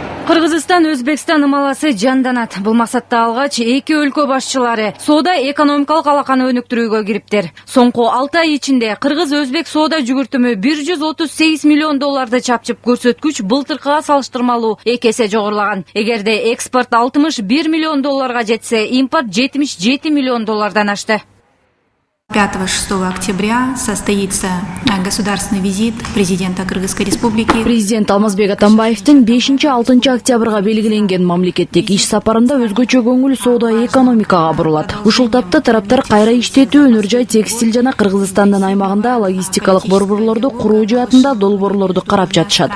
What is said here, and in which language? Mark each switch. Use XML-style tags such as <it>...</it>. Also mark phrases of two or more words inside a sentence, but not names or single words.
<ky>Кыргызстан Өзбекстан ымаласы жанданат. Бул максатта алгач эки өлкө башчылары соода экономикалык алаканы өнүктүрүүгө кириптир. Соңку 6 ай ичинде Кыргыз-Өзбек соода жүгүртүмү 138 миллион долларды чапчып, көрсөткүч былтыркыга салыштырмалуу 2 эсе жогорулаган. Эгерде экспорт 61 миллион долларга жетсе, импорт 77 миллион доллардан ашты.</ky> <ru>5-6 октября состоится государственный визит президента Кыргызской республики.</ru> <ky>Президент Алмазбек Атамбаевдин 5-6 октябрга белгиленген мамлекеттик иш сапарында өзгөчө көңүл соода экономикага бурулат. Ушул тапта тараптар кайра иштетүү, өнөр жай, текстиль жана Кыргызстандын аймагында логистикалык борборлорду куруу жаатында долбоорлорду карап жатышат.</ky>